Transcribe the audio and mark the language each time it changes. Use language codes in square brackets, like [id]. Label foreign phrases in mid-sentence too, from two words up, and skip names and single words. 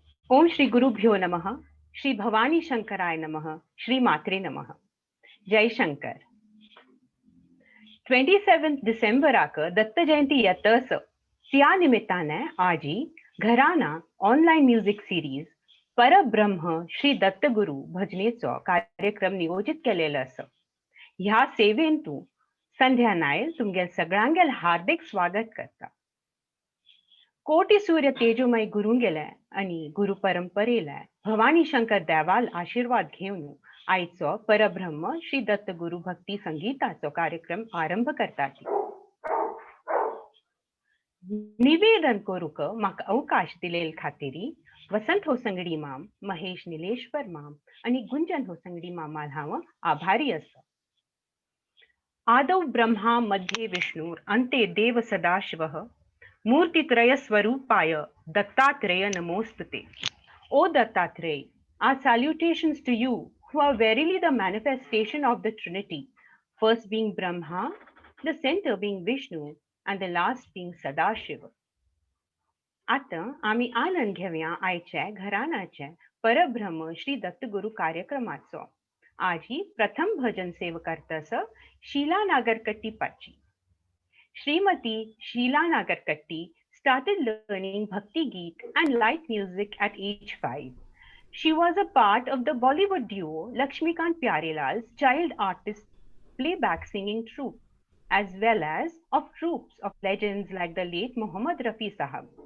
[sa] ओम श्री गुरुभ्यो नमः. श्री भवानी शंकराय नमः. श्री मात्रे नमः. जय शंकर. [kok] 27 डिसेंबर आकर दत्त जयंती येतस. त्या निमित्ताने आजी घराना [en] online music series [kok] परब्रह्म श्री दत्तगुरु भजनेचो कार्यक्रम नियोजित केलेलो आसा. ह्या सेवेन तू संध्या नायल तुमगे सगळ्यांगेल हार्दिक स्वागत करता. कोटी सूर्य तेजोमय गुरुंगेले आणि गुरु परंपरेला भवानी शंकर देवाल आशीर्वाद घेऊन आयचो परब्रह्म श्री दत्त गुरु भक्ती संगीताचो कार्यक्रम आरंभ करतात. निवेदन करूक म्हाका अवकाश दिलेल खातीरी वसंत होसंगडी माम, महेश निलेश्वर माम आणि गुंजन होसंगडी मामाल हांव आभारी आसा. [sa] आदौ ब्रह्मा मध्ये विष्णुर अन्ते देव सदाशिवः मूर्तित्रय स्वरूपाय दत्तात्रेय नमोस्तुते. [en] O Dattatreya, our salutations to you who are verily the manifestation of the Trinity, first being Brahma, the center being Vishnu, and the last being Sadashiva. [kok] आता आम्ही आनंद घेऊया आयच्या घराण्याच्या परब्रह्म श्री दत्तगुरु कार्यक्रमाचो. आजी प्रथम भजन सेवकार्तास शीला नागरकट्टी पाची. [en] Srimati Sheela Nagarkatti started learning [hi] भक्ति गीत [en] and light music at age 5. She was a part of the Bollywood duo Lakshmikant Pyarelal's child artist playback singing troupe, as well as of troops of legends like the late Muhammad Rafi Sahab.